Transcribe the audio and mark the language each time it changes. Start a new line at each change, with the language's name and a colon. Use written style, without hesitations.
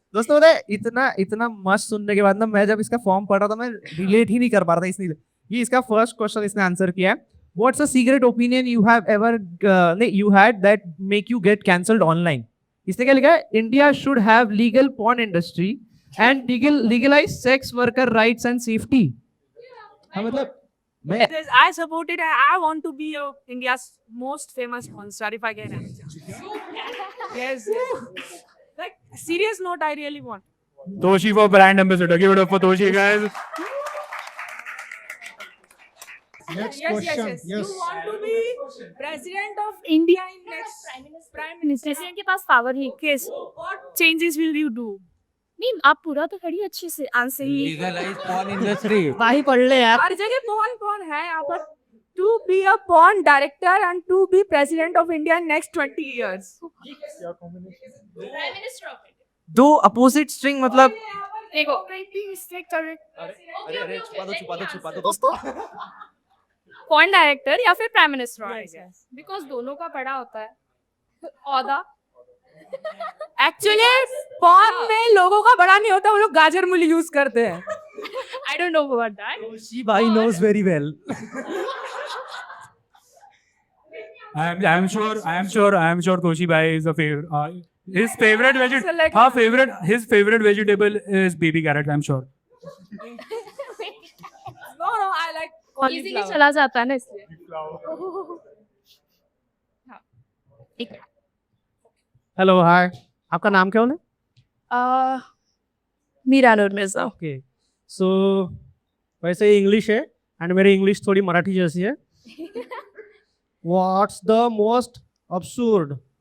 Hindi: दोस्तों पता है इतना मस्त सुनने के बाद ना, मैं जब इसका फॉर्म पढ़ रहा था मैं रिलेट ही नहीं कर पा रहा था, इसलिए ये इसका फर्स्ट क्वेश्चन इसने आंसर किया है।
English: What's a secret opinion you have ever you had that make you get cancelled online? इसने क्या लिखा है? India should have legal porn industry and legalise sex worker rights and safety.
Hindi: मतलब मैं
English: I support it. I want to be India's most famous porn star if I get it. Yes. Like serious note, I really want. Toshi for brand ambassador. Give it up for Toshi, guys. Yes. You want to be president of India in next prime minister.
Hindi: President के पास power है।
English: Yes. What changes will you do?
Hindi: नहीं, आप पूरा तो करिए अच्छे से answer ही।
English: Legalise porn industry.
Hindi: भाई पढ़ ले यार। हर जगह कौन है यहाँ पर?
English: To be a porn director and to be president of India in next 20 years. Prime minister of India.
Hindi: दो अपोजिट स्ट्रिंग मतलब देखो, mistake कर रहे। छुपा दो दोस्तों। पॉइंट डायरेक्टर या फिर प्राइम मिनिस्टर, बिकॉज दोनों का बड़ा होता है औहदा। एक्चुअली porn में लोगों का बड़ा नहीं होता, वो लोग गाजर मूली यूज करते हैं।
English: I don't know about that. Toshi भाई knows very well. I am sure Toshi bhai is a favorite. His favorite Select- his favorite vegetable is baby carrot. I'm sure. No, I like easily cauliflower.
Hindi: चला जाता है ना इसलिए। Hello hi, आपका नाम क्या है? मीरा नूर मिर्जा। ओके सो वैसे ही इंग्लिश है एंड मेरी इंग्लिश थोड़ी मराठी जैसी है।
English: What's the most absurd?